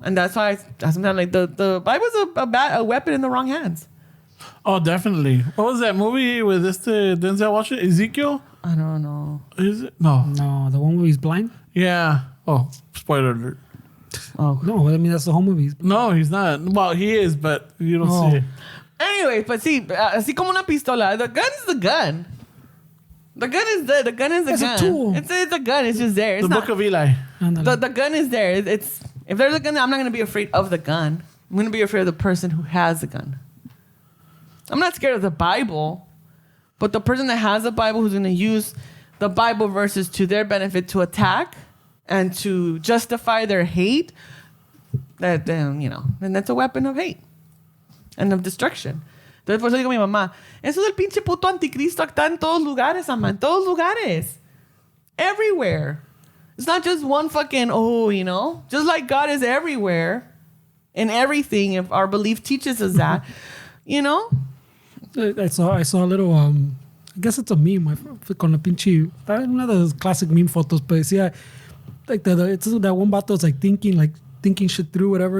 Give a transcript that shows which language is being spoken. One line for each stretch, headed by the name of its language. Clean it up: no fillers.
English: And that's why I sometimes like the Bible's a weapon in the wrong hands. Oh, definitely. What was that movie with Denzel Washington? Ezekiel? I don't know. Is it? No. No, the one where he's blind. Yeah. Oh, spoiler alert. Oh. No, I mean that's the whole movie. No, he's not. Well, he is, but you don't Oh. see it. Anyway, but
Spanish: sí, así como una pistola.
English: The gun's the gun. The gun is the gun is the It's a gun. tool. It's a gun. It's just there. It's The not, Book of Eli. the gun is there. It's if there's a gun, I'm not gonna be afraid of the gun. I'm gonna be afraid of the person who has the gun. I'm not scared of the Bible, but the person that has the Bible who's gonna use the Bible verses to their benefit to attack and to justify their hate, that then then that's a weapon of hate and of destruction.
Spanish: Entonces por eso digo a mi mamá, eso del pinche puto anticristo está en todos lugares, ama, en todos lugares.
English: Everywhere. It's not just one fucking, just like God is everywhere in everything, if our belief teaches us that, I saw a little, I guess it's a meme,
Spanish: con la pinche, una de
English: those classic meme photos, but decía, like it's that one vato's like thinking shit through, whatever.